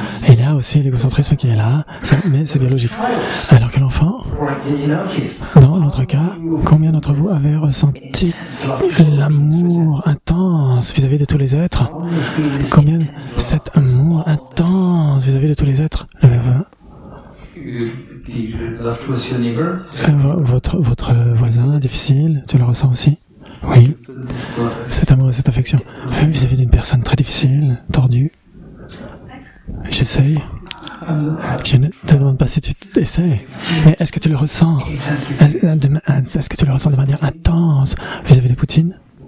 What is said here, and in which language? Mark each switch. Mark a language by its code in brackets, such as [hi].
[fr] Et il y a aussi l'égocentrisme qui est là, mais c'est biologique. Alors que l'enfant, dans notre cas, combien d'entre vous avez ressenti l'amour intense vis-à-vis de tous les êtres? Combien cet amour intense vis-à-vis de tous les êtres? [en] the love towards your neighbor? [fr] Votre voisin difficile, tu le ressens aussi? Oui. Cet amour et cette affection vis-à-vis d'une personne très difficile, tordue. J'essaye. Je ne te demande pas si tu essaies, mais est-ce que tu le ressens? Est-ce que tu le ressens de manière intense vis-à-vis de Poutine?